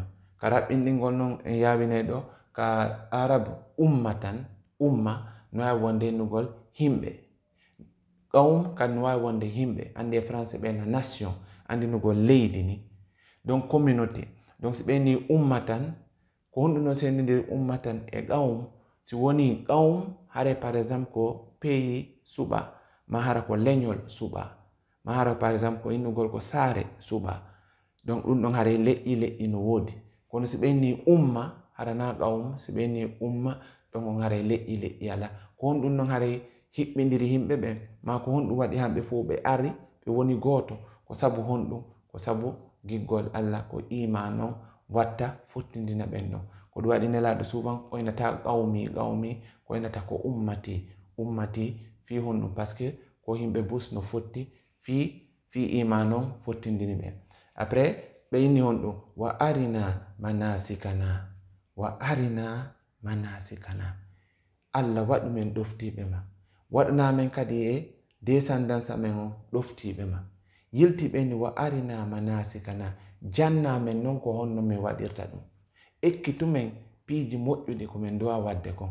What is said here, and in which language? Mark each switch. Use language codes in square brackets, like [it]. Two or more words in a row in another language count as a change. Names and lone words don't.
[ff] Ka raɓɓinɗingol noon en yawine ɗo ka arabe ummatan umma no wawi wonde nugol himɓe qawm kan no wawi wonde himɓe andi e français ɓena nation andi nugol leydi ni. [fr] Donc communauté. [ff] Donc si ɓeni ummatan ko honɗum no sendidir ummatan e qawm si woni qawm hare [fr] par exemple [ff] ko pays suɓa ma hara ko leñol suɓa ma hara [fr] par exemple [ff] ko innugol ko saare suɓa. Donc ɗum ɗon hare leƴƴi no woodi. Kono si ɓeni umma harana qawm si ɓeni umma ɗon on hare leƴƴi ala ko honɗum non hare hiɓɓidiri himɓe ɓen ma ko honɗum waɗi hamɓe fo ɓe ari ɓe woni goto ko sabu honɗum ko sabu giggol Allah ko iman on watta fottindina ɓen ɗon. Ko ɗum waɗi nelaɗo souvent oynata qawmi ko oynata ko ummati fi honɗum [fr] par ce que [ff] ko himɓe bus no fotti fi iman on fottindini ɓen. Après ɓeyni honɗum wa arina manasikana Allah waɗu men ɗoftiɓe ma waɗana men kadi e descendance amen on ɗoftiɓe ma yiltiɓe ni wa arina manasikana janna men non ko honno min waɗirta ɗum ekkitumen piiji moƴƴuɗi ko min duwa wadde kon.